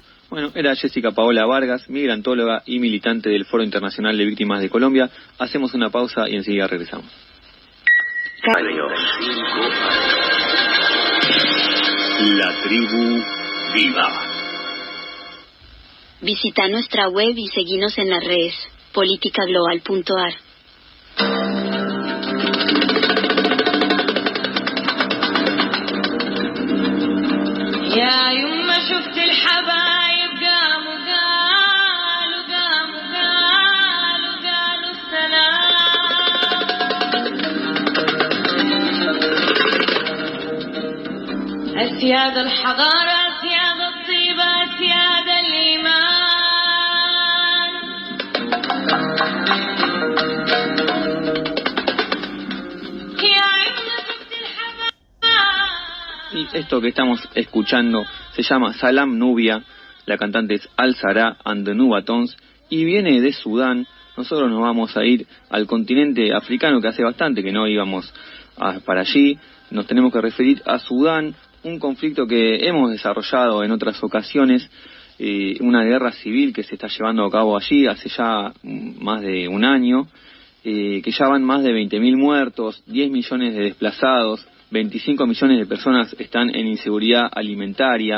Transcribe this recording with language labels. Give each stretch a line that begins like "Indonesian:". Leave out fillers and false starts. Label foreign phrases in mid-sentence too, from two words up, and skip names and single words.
Spanish: Bueno, era Jessica Paola Vargas, migrantóloga y militante del Foro Internacional de Víctimas de Colombia. Hacemos una pausa y enseguida regresamos. La tribu viva. Visita nuestra web y seguinos en las redes politicaglobal.ar.
Arabic: يا يما شفت الحبايب قاموا قالوا السلام. أسياد الحضارة أسياد الطيبة أسياد الإيمان.
Spanish: Y esto que estamos escuchando se llama Salam Nubia, la cantante es Al-Zara and the Nubatons y viene de Sudán. Nosotros nos vamos a ir al continente africano, que hace bastante que no íbamos para allí. Nos tenemos que referir a Sudán, un conflicto que hemos desarrollado en otras ocasiones, una guerra civil que se está llevando a cabo allí hace ya más de un año, que ya van más de 20.000 muertos, 10 millones de desplazados, 25 millones de personas están en inseguridad alimentaria.